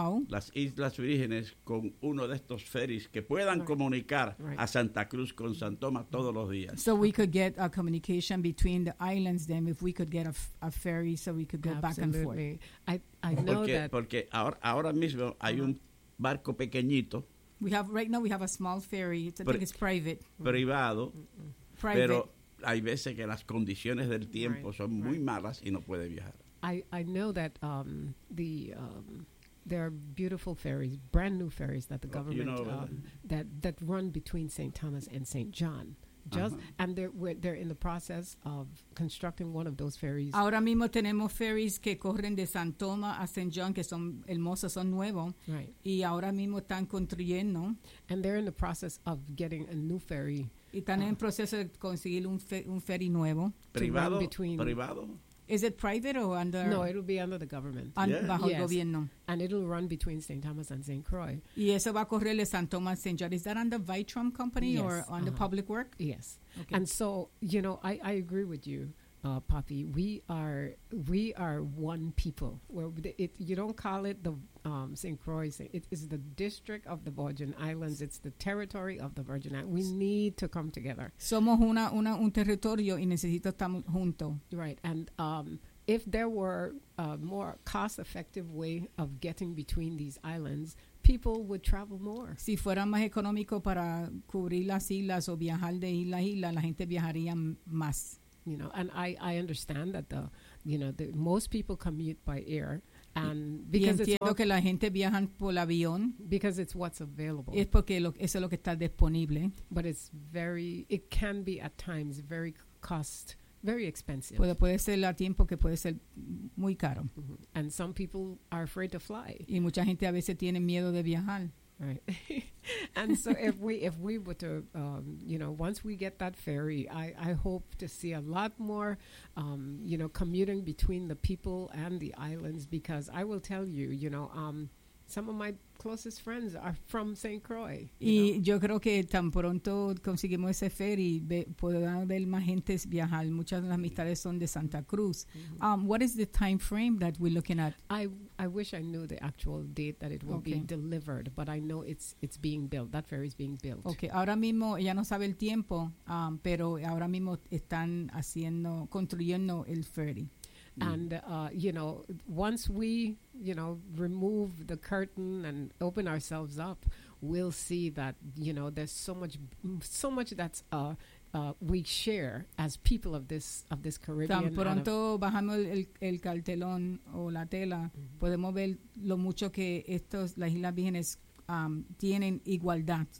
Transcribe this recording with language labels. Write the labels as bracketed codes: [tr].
[es] las Islas Vírgenes con uno de estos ferries que puedan comunicar a Santa Cruz con San Tomás todos los días. [en] So we could get a communication between the islands then if we could get a ferry so we could go back and forth. I know [es] porque, [en] that. [es] Porque ahora mismo hay un barco pequeñito. [en] Right now we have a small ferry. I think it's private. [es] Privado. [en] Mm-hmm. Private. [es] Pero hay veces que las condiciones del tiempo son muy malas y no puede viajar. [en] I know that there are beautiful ferries, brand new ferries that the government that run between St. Thomas and St. John. And they're in the process of constructing one of those ferries. [es] Ahora mismo tenemos ferries que corren de San Tomás a St. John, que son hermosos, son nuevos. [en] Right. [es] Y ahora mismo están construyendo. [en] And they're in the process of getting a new ferry. [es] Y están en proceso de conseguir un ferry nuevo. Privado. Privado. [en] Is it private or under? No, it'll be under the government. [es] Bajo el gobierno. [en] And it'll run between St. Thomas and St. Croix. [es] Y eso va a correr de St. Thomas, St. [en] John. Is that under Vitrum Company or under public work? Yes. Okay. And so, you know, I agree with you, Poppy. We are one people. You don't call it the St. Croix. It is the district of the Virgin Islands. It's the territory of the Virgin Islands. We need to come together. [es] Somos un territorio y necesito estar junto. [en] Right. And if there were a more cost-effective way of getting between these islands, people would travel more. [es] Si fuera más económico para cubrir las islas o viajar de isla a isla, la gente viajaría más. [en] You know, and I understand that the most people commute by air. And because [es] entiendo que la gente viaja por avión, [en] because it's what's available. [es] Es porque eso es lo que está disponible. [en] But it's very, it can be at times very cost, very expensive. [es] Puede ser a tiempo que puede ser muy caro. Mm-hmm. [en] And some people are afraid to fly. [es] Y mucha gente a veces tiene miedo de viajar. [en] Right. And so if we were to, once we get that ferry, I hope to see a lot more, commuting between the people and the islands, because I will tell you, some of my closest friends are from St. Croix. [es] Y yo creo que tan pronto conseguimos ese ferry, podrán ver más gente viajar. Muchas de las amistades son de Santa Cruz. Mm-hmm. [en] What is the time frame that we're looking at? I wish I knew the actual date that it will be delivered, but I know it's being built. That ferry is being built. [es] Okay, ahora mismo ya no sabe el tiempo, pero ahora mismo están construyendo el ferry. [en] And, once we, remove the curtain and open ourselves up, we'll see that, there's so much that's we share as people of this Caribbean. [es] Tan pronto bajamos el cartelón o la tela, mm-hmm. podemos ver lo mucho que las Islas Vírgenes tienen igualdad.